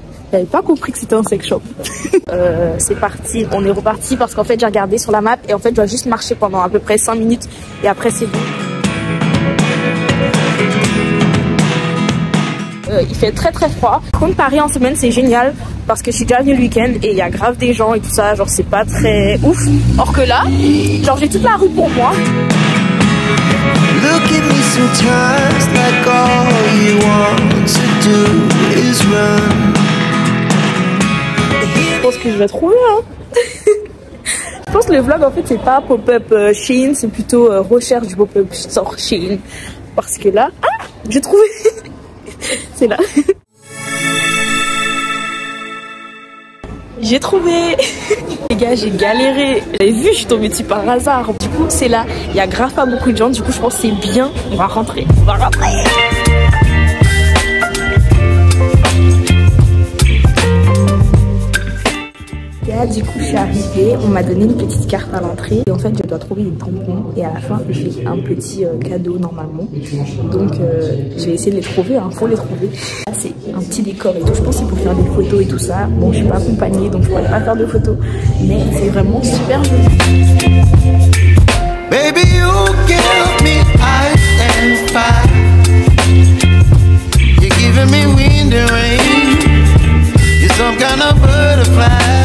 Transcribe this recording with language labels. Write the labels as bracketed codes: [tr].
[fr] J'avais pas compris que c'était un sex shop. C'est parti, on est reparti parce qu'en fait, j'ai regardé sur la map et en fait, je dois juste marcher pendant à peu près 5 minutes et après, c'est bon. Il fait très très froid. Par contre, Paris en semaine c'est génial parce que je suis déjà venue le week-end et il y a grave des gens et tout ça, genre c'est pas très ouf. Or que là, genre j'ai toute la rue pour moi. [en] Look at me sometimes like all you want to do is run. [fr] Je pense que je vais trouver hein. Je pense que le vlog en fait c'est pas pop-up Shein, c'est plutôt recherche du pop-up store Shein. Parce que là, ah, j'ai trouvé. C'est là. J'ai trouvé. Les gars, j'ai galéré. Vous avez vu, je suis tombée dessus par hasard. Du coup, c'est là. Il y a grave pas beaucoup de gens. Du coup, je pense que c'est bien. On va rentrer. On va rentrer. Là, du coup, je suis arrivée. On m'a donné une petite carte à l'entrée. Et en fait, je dois trouver des tampons. Et à la fin, j'ai un petit cadeau normalement. Donc, je vais essayer de les trouver. Hein. Faut les trouver. Là, c'est un petit décor et tout. Je pense que c'est pour faire des photos et tout ça. Bon, je suis pas accompagnée, donc je pourrais pas faire de photos. Mais c'est vraiment super joli. [en] Baby, you give me ice and fire. You're giving me wind and rain. You're some kind of butterfly.